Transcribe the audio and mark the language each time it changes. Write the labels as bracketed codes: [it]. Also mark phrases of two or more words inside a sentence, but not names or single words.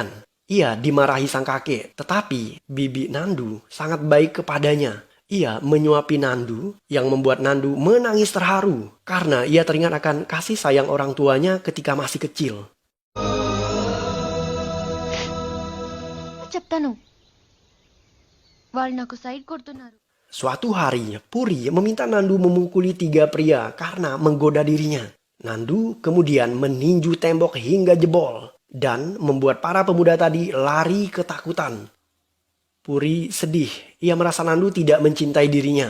[id] Ia dimarahi sang kakek, tetapi bibi Nandu sangat baik kepadanya. Ia menyuapi Nandu yang membuat Nandu menangis terharu karena ia teringat akan kasih sayang orang tuanya ketika masih kecil. [te] చెప్తాను వాళ్ళు నాకు సైడ్ కొడుతున్నారు. [id] Suatu hari, Puri meminta Nandu memukuli 3 pria karena menggoda dirinya. Nandu kemudian meninju tembok hingga jebol dan membuat para pemuda tadi lari ketakutan. Puri sedih, ia merasa Nandu tidak mencintai dirinya.